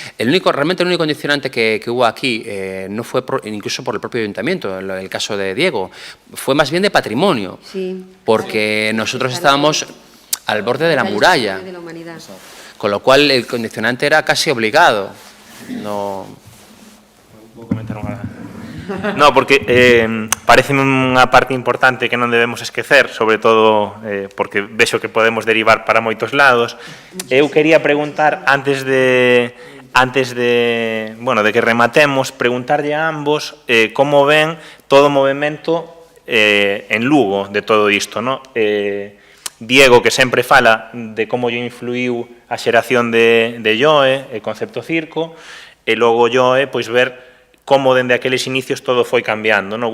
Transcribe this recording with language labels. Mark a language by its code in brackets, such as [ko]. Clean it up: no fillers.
[es] Realmente el único condicionante que hubo aquí no fue incluso por el propio ayuntamiento, en el caso de Diego, fue más bien de patrimonio, porque nosotros estábamos al borde de la muralla, con lo cual el condicionante era casi obligado. No... [gl] ¿Puedo comentar unha? No, porque parece unha parte importante que non debemos esquecer, sobre todo porque vexo que podemos derivar para moitos lados. Eu quería preguntar, antes de que rematemos, preguntarlle a ambos como ven todo o movimento en Lugo de todo isto, ¿no? Diego, que sempre fala de como lle influiu a xeración de Joe, el concepto circo, e logo Joe, pois ver como dende aqueles inicios todo foi cambiando, non?